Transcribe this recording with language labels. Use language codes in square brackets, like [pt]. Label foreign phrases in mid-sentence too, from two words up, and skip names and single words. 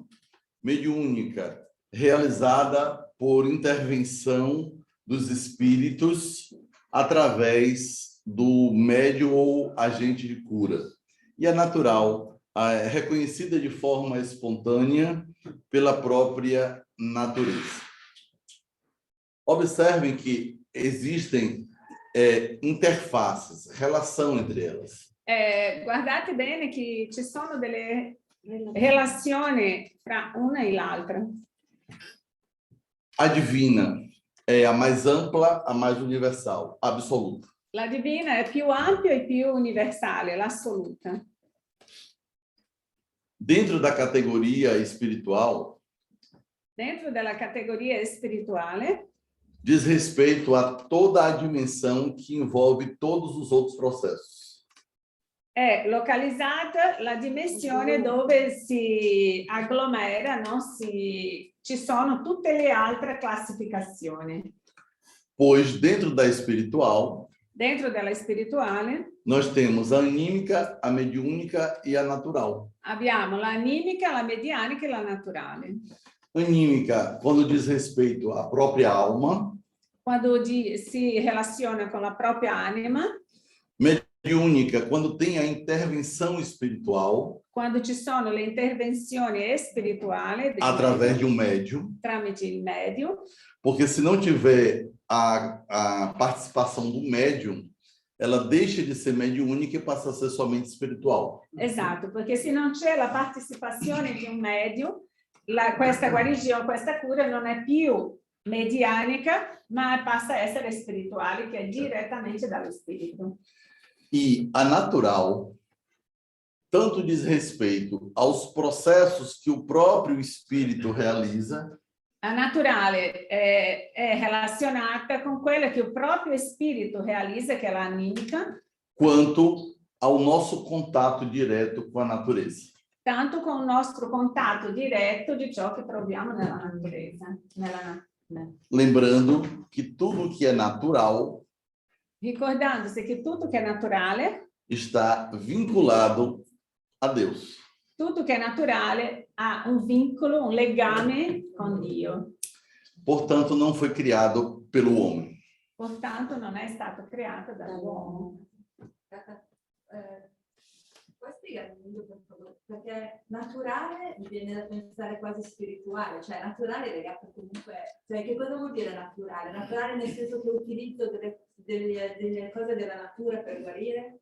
[pt] Mediúnica, realizada por intervenção dos espíritos através do médium ou agente de cura. E a natural, reconhecida de forma espontânea pela própria natureza. Observem que existem interfaces, relação entre elas. [it] Guardate bene che ci sono delle relazioni fra una e l'altra. [pt] A divina é a mais ampla, a mais universal, absoluta. [it] La divina è più ampia e più universale, l'assoluta. [pt] Dentro da categoria espiritual, [it] Dentro della categoria spirituale, [pt] diz respeito a toda a dimensão que envolve todos os outros processos. [it] è localizzata la dimensione dove si agglomera, no? Ci sono tutte le altre classificazioni. [pt] Pois dentro da espiritual, [it] Dentro della spirituale [pt] nós temos a anímica, a mediúnica e a natural. [it] abbiamo l'animica, la medianica e la naturale. [pt] Anímica, quando diz respeito à própria alma. [it] Quando si relaziona con la propria anima. [pt] Mediúnica, quando tem a intervenção espiritual. [it] Quando ci sono le intervenzioni spirituali. [pt] Através de um médium. [it] Tramite il medium. [pt] Porque se não tiver a participação do médium, ela deixa de ser mediúnica e passa a ser somente espiritual. [it] Esatto, perché se non c'è la partecipazione di un medium, questa guarigione, questa cura non è più medianica, ma passa a essere spirituale, che è direttamente dallo spirito. [pt] E a natural, tanto diz respeito aos processos que o próprio espírito realiza. [it] La naturale è relazionata con quello che il proprio spirito realizza, che è l'animica, [pt] quanto ao nosso contato direto com a natureza. [it] Tanto con il nostro contatto diretto di ciò che troviamo nella natureza. [pt] Lembrando que tudo que é natural [it] Ricordandosi che tutto che è naturale, [pt] está vinculado a Deus. [it] tutto che è naturale ha un vincolo, un legame con Dio. [pt] Portanto, não foi criado pelo homem. Portanto, [it] non è stato creato dall'uomo. Puoi spiegare meglio, per favore? Perché naturale mi viene da pensare quasi spirituale, cioè naturale legato comunque, cioè che cosa vuol dire naturale? Naturale nel senso che utilizzo delle cose della natura per guarire?